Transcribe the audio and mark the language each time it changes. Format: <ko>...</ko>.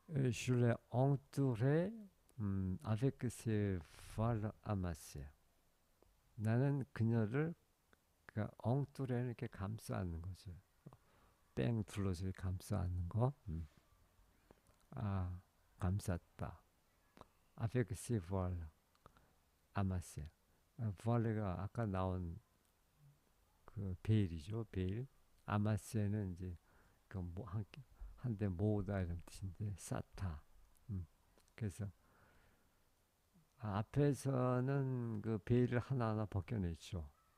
<fr>Je l'ai entouré avec ses voiles amassées.</fr> <ko>나는 그녀를 그러니까 엉뚜레는 이렇게 감싸 안는 거죠. 뺑 둘러서 감싸 안는 거. 아, 감쌌다.</ko> <fr>avec ses voiles amassées.</fr> <ko>voil레가 아까 나온 그 베일이죠. 베일. 아마세는 이제 그뭐한대 모으다 이런 뜻인데 쌓다. 그래서 앞에서는 그 베일을 하나하나 벗겨냈죠.</ko>